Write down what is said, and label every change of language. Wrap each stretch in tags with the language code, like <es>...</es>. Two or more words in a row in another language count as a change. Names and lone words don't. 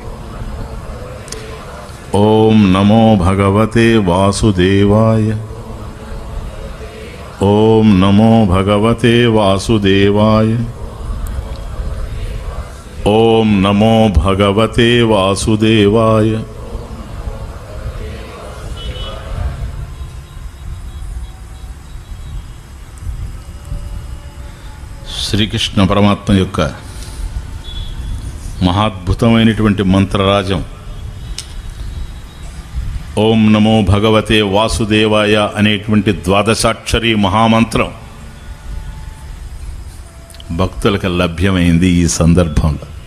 <sa>Om Namo Bhagavate Vasudevaya. Om Namo Bhagavate Vasudevaya. Om Namo Bhagavate Vasudevaya.</sa> <te>శ్రీకృష్ణ పరమాత్మ యొక్క మహాద్భుతమైనటువంటి మంత్రరాజం</te> <sa>ఓం నమో భగవతే వాసుదేవాయ</sa> <te>అనేటువంటి ద్వాదశాక్షరి మహామంత్రం భక్తులకు లభ్యమైంది ఈ సందర్భంలో.</te>